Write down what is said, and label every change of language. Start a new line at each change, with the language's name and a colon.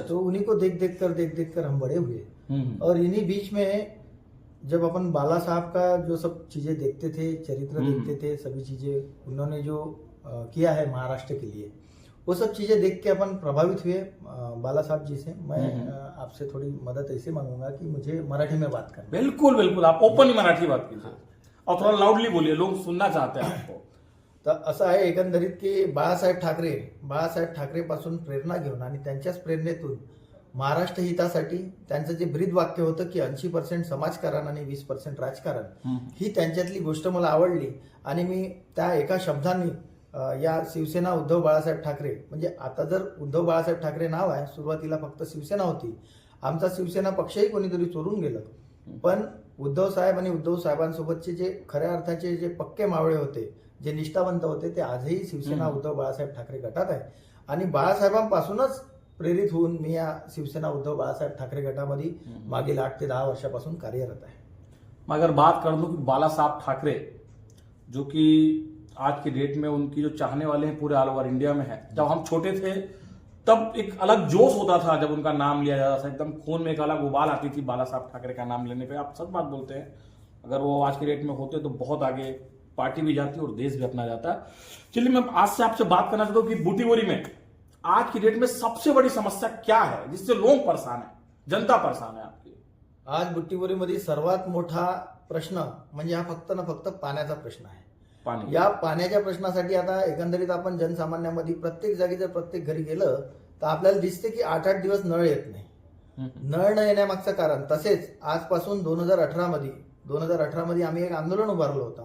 Hindi: तो उन्हीं को देख देख कर हम बड़े हुए। और इन्हीं बीच में जब अपन बाला साहब का जो सब चीजें देखते थे, चरित्र देखते थे, सभी चीजें उन्होंने जो किया है महाराष्ट्र के लिए, वो सब चीजें देख के अपन प्रभावित हुए बाला साहब जी से। मैं आपसे थोडी मदत ऐसे मांगूंगा कि मुझे मराठी में बात करना। बिल्कुल बिल्कुल, आप ओपन मराठी बात कीजिए और थोड़ा लाउडली बोलिए, लोग सुनना चाहते हैं आपको।
Marathi: तर असं आहे एकंदरीत की बाळासाहेब ठाकरे पासून प्रेरणा घेऊन आणि त्यांच्याच प्रेरणेतून महाराष्ट्र हितासाठी त्यांचं जे ब्रीद वाक्य होतं की 80% समाजकारण आणि 20% राजकारण, ही त्यांच्यातली गोष्ट मला आवडली आणि मी त्या एका शब्दांनी या शिवसेना उद्धव बाळासाहेब ठाकरे, म्हणजे आता जर उद्धव बाळासाहेब ठाकरे नाव आहे, सुरुवातीला फक्त शिवसेना होती, आमचा शिवसेना पक्षही कोणीतरी चोरून गेलं, पण उद्धव साहेब आणि उद्धव साहेबांसोबतचे जे खऱ्या अर्थाचे जे पक्के मावळे होते, जे निष्ठावंत होते, ते आजही शिवसेना उद्धव बाळासाहेब ठाकरे गटात आहे। आणि बाळासाहेबांपासूनच प्रेरित होऊन मी या शिवसेना उद्धव बाळासाहेब ठाकरे गटामध्ये मागील 8 ते 10 वर्षापासून कार्यरत आहे।
Hindi: मैं अगर बात कर दूं कि बाला साहब ठाकरे, जो कि आज की डेट में उनकी जो चाहने वाले हैं पूरे ऑल ओवर इंडिया में है। जब हम छोटे थे तब एक अलग जोश होता था जब उनका नाम लिया जाता था, एकदम खून में एक अलग उबाल आती थी बाला साहब ठाकरे का नाम लेने पे। आप सच बात बोलते हैं, अगर वो आज की डेट में होते तो बहुत आगे पार्टी भी जाती और देश भी अपना जाता। चलिए, मैं आज से आपसे बात करना चाहता हूँ कि बूटीबोरी में आज की डेट में सबसे बड़ी समस्या क्या है जिससे लोग परेशान है, जनता परेशान है आपकी?
Marathi: आज बुट्टीबोरीमध्ये सर्वात मोठा प्रश्न म्हणजे हा फक्त पाण्याचा प्रश्न आहे। पाणी। या पाण्याच्या प्रश्नासाठी आता एकंदरीत आपण जनसामान्यांमध्ये प्रत्येक जागी जर प्रत्येक घरी गेलं तर आपल्याला दिसते की 8-8 दिवस नळ येत नाही। नळ न येण्यामागचं कारण, तसेच आजपासून 2018 मध्ये आम्ही एक आंदोलन उभारलं होतं।